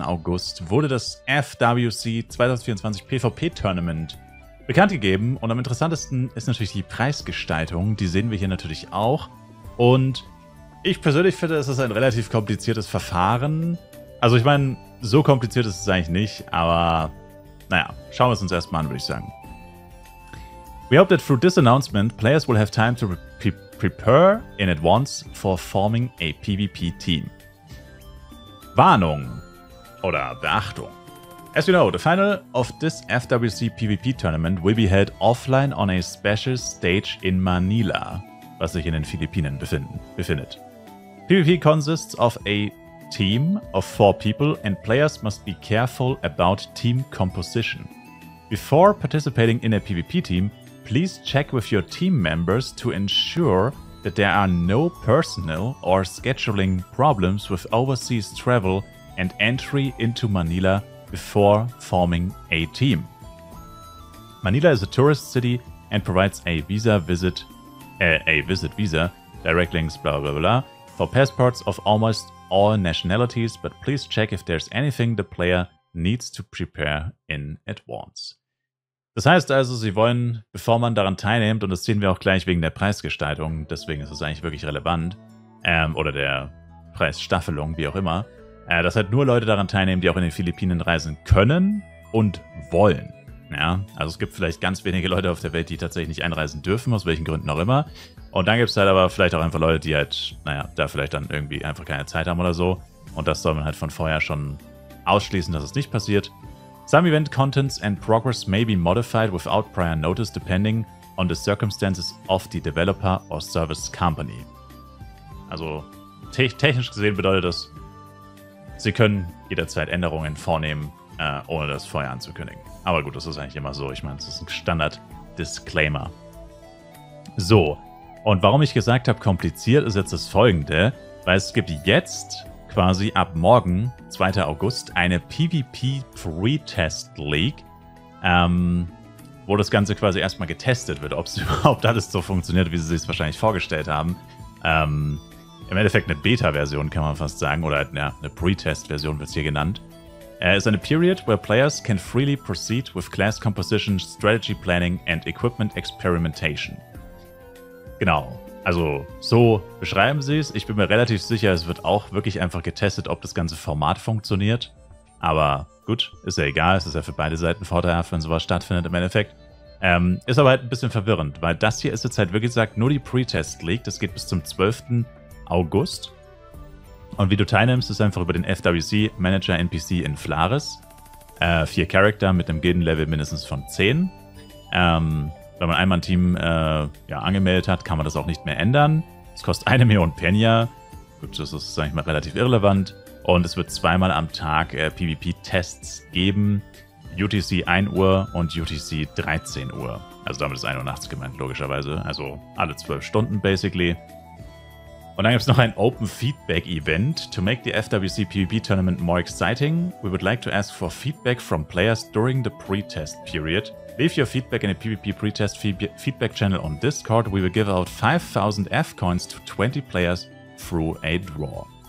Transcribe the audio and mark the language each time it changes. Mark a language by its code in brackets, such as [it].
[de] August wurde das FWC 2024 PvP Tournament bekannt gegeben und am interessantesten ist natürlich die Preisgestaltung, die sehen wir hier natürlich auch und ich persönlich finde, es ist ein relativ kompliziertes Verfahren. Also ich meine, so kompliziert ist es eigentlich nicht, aber naja, schauen wir es uns erstmal an, würde ich sagen. [en] We hope that through this announcement, players will have time to prepare in advance for forming a PvP team. [de] Warnung oder Beachtung. [en] As you know, the final of this FWC PvP tournament will be held offline on a special stage in Manila, [de] was sich in den Philippinen befindet. [en] PvP consists of a team of 4 people and players must be careful about team composition. Before participating in a PvP team, please check with your team members to ensure that there are no personal or scheduling problems with overseas travel and entry into Manila before forming a team. Manila is a tourist city and provides a visit visa, direct links, blah blah blah, for passports of almost all nationalities, but please check if there's anything the player needs to prepare in advance. [de] Das heißt also, sie wollen, bevor man daran teilnimmt, und das sehen wir auch gleich wegen der Preisgestaltung, deswegen ist es eigentlich wirklich relevant, oder der Preisstaffelung, wie auch immer, dass halt nur Leute daran teilnehmen, die auch in den Philippinen reisen können und wollen. Ja, also es gibt vielleicht ganz wenige Leute auf der Welt, die tatsächlich nicht einreisen dürfen, aus welchen Gründen auch immer. Und dann gibt es halt aber vielleicht auch einfach Leute, die halt, naja, da vielleicht dann irgendwie einfach keine Zeit haben oder so. Und das soll man halt von vorher schon ausschließen, dass es nicht passiert. [en] Some event contents and progress may be modified without prior notice depending on the circumstances of the developer or service company. [de] Also technisch gesehen bedeutet das, sie können jederzeit Änderungen vornehmen, ohne das vorher anzukündigen. Aber gut, das ist eigentlich immer so. Ich meine, das ist ein Standard-Disclaimer. So, und warum ich gesagt habe, kompliziert, ist jetzt das Folgende, weil es gibt jetzt quasi ab morgen, 2. August, eine PvP Pre-Test League, wo das Ganze quasi erstmal getestet wird, ob es überhaupt alles so funktioniert, wie sie sich wahrscheinlich vorgestellt haben. Im Endeffekt eine Beta-Version, kann man fast sagen, oder ja, eine Pre-Test-Version wird es hier genannt. [en] Is a period where players can freely proceed with class composition, strategy planning and equipment experimentation. [de] Genau. Also, so beschreiben sie es. Ich bin mir relativ sicher, es wird auch wirklich einfach getestet, ob das ganze Format funktioniert. Aber gut, ist ja egal. Es ist ja für beide Seiten vorteilhaft, wenn sowas stattfindet im Endeffekt. Ist aber halt ein bisschen verwirrend, weil das hier ist jetzt halt, wie gesagt, nur die Pre-Test League. Das geht bis zum 12. August. Und wie du teilnimmst, ist einfach über den FWC Manager NPC in Flares. 4 Charakter mit einem Gildenlevel mindestens von 10. Wenn man einmal ein Team angemeldet hat, kann man das auch nicht mehr ändern. Es kostet 1 Million Penya. Gut, das ist, sag ich mal, relativ irrelevant. Und es wird 2-mal am Tag PvP-Tests geben. UTC 1 Uhr und UTC 13 Uhr. Also damit ist 1 Uhr nachts gemeint, logischerweise. Also alle 12 Stunden, basically. Und dann gibt es noch ein Open Feedback Event. [en] To make the FWC PvP Tournament more exciting, we would like to ask for feedback from players during the pre-test period. Leave your feedback in a PvP pre-test feedback channel on Discord. We will give out 5,000 F-Coins to 20 players through a draw.